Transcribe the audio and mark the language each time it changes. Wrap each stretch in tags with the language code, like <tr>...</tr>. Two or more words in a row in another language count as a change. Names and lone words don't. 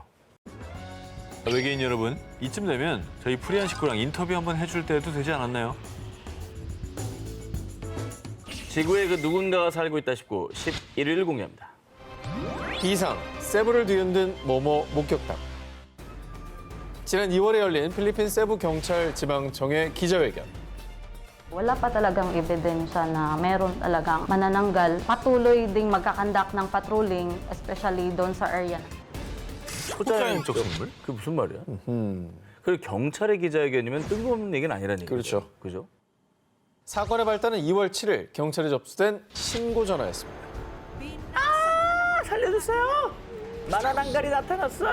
<ko>외계인 여러분, 이쯤 되면 저희 프리한 식구랑 인터뷰 한번 해줄 때도 되지 않았나요? 지구에 그 누군가가 살고 있다 싶고 11위를 공개합니다. 비상, 세부를 뒤흔든 모모 목격담. 지난 2월에 열린 필리핀 세부 경찰 지방청의 기자회견.</ko> <tl>Wala pa talagang ebidensya na meron talagang manananggal. Patuloy ding magkakandak ng patrolling, especially doon sa area.</tl> <ko>초자연적 생물? 그게 무슨 말이야? 그리고 경찰의 기자회견이면 뜬금없는 얘기는 아니라는 얘기죠. 그렇죠. 그죠? 사건의 발단은 2월 7일 경찰에 접수된 신고 전화였습니다. 살려주세요! 만화난갈이 나타났어요!</ko>